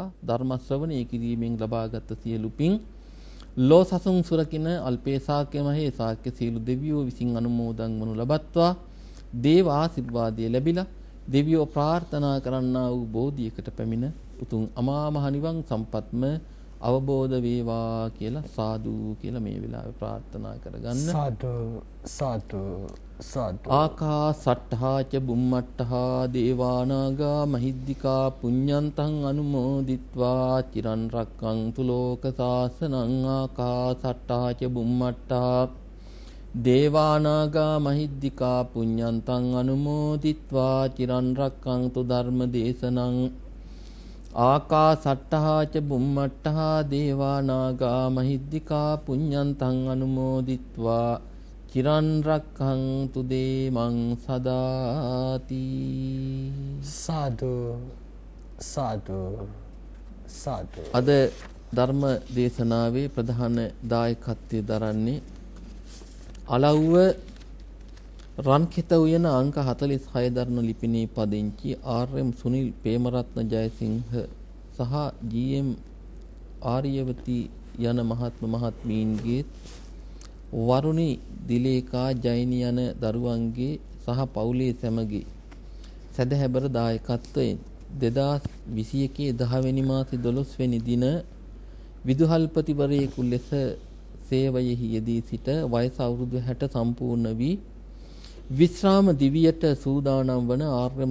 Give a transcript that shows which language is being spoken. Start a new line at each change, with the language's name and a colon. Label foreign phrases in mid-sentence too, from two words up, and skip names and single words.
Sinhala: ධර්ම ශ්‍රවණය කිරීමෙන් ලබාගත් සියලු පින් ලෝ සසුන් සුරකින අල්පේ ශාක්‍ය මහේ ශාක්‍ය සීලු දෙවියෝ විසින් අනුමෝදන් වනු ලබත්වා. දේව ආශිර්වාදය ලැබිලා දෙවියෝ ප්‍රාර්ථනා කරන්නා වූ බෝධියකට පැමිණ උතුම් අමා මහ නිවන් සම්පත්ම අවබෝධ වේවා කියලා සාදු කියලා මේ වෙලාවේ ප්‍රාර්ථනා කරගන්න.
Pali: සාදු සාදු සාදු. ආකාසට්ඨා ච බුම්මට්ඨා දේවානාගා මහිද්దికා පුඤ්ඤන්තං අනුමෝදිත්වා චිරන් රක්ඛන්තු ලෝක සාසනං. ආකාසට්ඨා ච බුම්මට්ඨා දේවානාගා මහිද්దికා පුඤ්ඤන්තං අනුමෝදිත්වා චිරන් රක්ඛන්තු ධර්ම දේශනං. ආකාසට්ඨා ච බුම්මට්ඨා දේවානාගා මහිද්దికා පුඤ්ඤන්තං අනුමෝදිත්වා චිරන් රක්ඛන්තු දේමං සදාති. සාදු සාදු සාදු.
Sinhala: අද ධර්ම දේශනාවේ ප්‍රධාන දායකත්වයේ දරන්නේ අලව්ව රන්කිත උයන අංක 46 දරන ලිපිනේ පදිංචි ආර්.එම්. සුනිල් ප්‍රේමරත්න ජයසිංහ සහ ජී.එම්. ආර්යවති යන මහත්මීන්ගේ වරුණි දිලේකා ජෛනි යන දරුවන්ගේ සහ පවුලේ සැමගේ සදහැබර දායකත්වයෙන් 2021 10 වෙනි මාසේ 12 වෙනි දින විදුහල්පතිවරයෙකු ලෙස සේවයෙහි යෙදී සිට වයස අවුරුදු 60 සම්පූර්ණ වී විශ්‍රාම දිවියට සූදානම් වන ආර්.එම්.